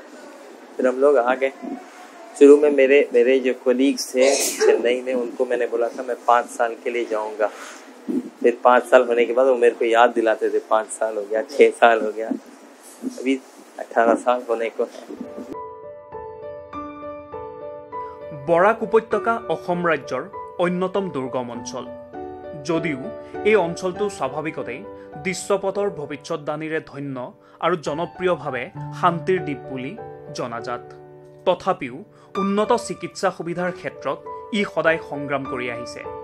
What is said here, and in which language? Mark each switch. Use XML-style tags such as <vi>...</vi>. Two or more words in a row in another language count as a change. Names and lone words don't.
<hi>फिर हम लोग आ गए। शुरू में मेरे जो कोलीग्स थे चेन्नई में, उनको मैंने बोला था मैं 5 साल के लिए जाऊंगा। फिर 5 साल होने के बाद वो मेरे को याद दिलाते थे 5 साल हो गया, 6 साल हो गया, अभी 18 साल होने को है।</hi> <as>বৰাক উপত্যকা অসম ৰাজ্যৰ অন্যতম দুৰ্গম অঞ্চল। যদিও এই অঞ্চলটো স্বাভাৱিকতেই দৃশ্যপটৰ ভৱিষ্যৎদানীৰে ধন্য আৰু জনপ্ৰিয়ভাৱে শান্তিৰ দ্বীপ বুলি জনাজাত, তথাপিও উন্নত চিকিৎসা সুবিধাৰ ক্ষেত্ৰত ই সদায় সংগ্ৰাম কৰি আহিছে।</as>